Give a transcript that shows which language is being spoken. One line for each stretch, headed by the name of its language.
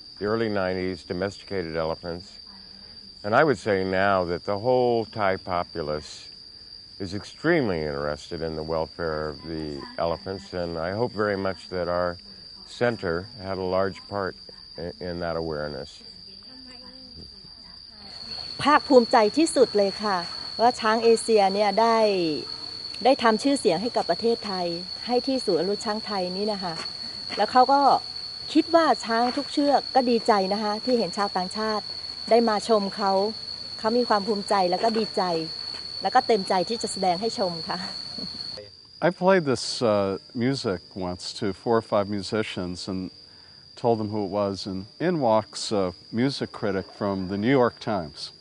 English: The early 90s, domesticated elephants. And I would say now that the whole Thai populace is extremely interested in the welfare of the elephants, and I hope very much that our center had a large part in that awareness.
Thai: ภาคภูมิใจที่สุดเลยค่ะว่าช้างเอเชียเนี่ยได้ทำชื่อเสียงให้กับประเทศไทยให้ที่ศูนย์อนุรักษ์ช้างไทยนี้นะคะแล้วเขาก็คิดว่าช้างทุกเชือกก็ดีใจนะคะที่เห็นชาวต่างชาติได้มาชมเขามีความภูมิใจแล้วก็ดีใจแล้วก็เต็มใจที่จะแสดงให้ชมค่ะ
English: I played this music once to 4 or 5 musicians and told them who it was, and in walks a music critic from the New York Times.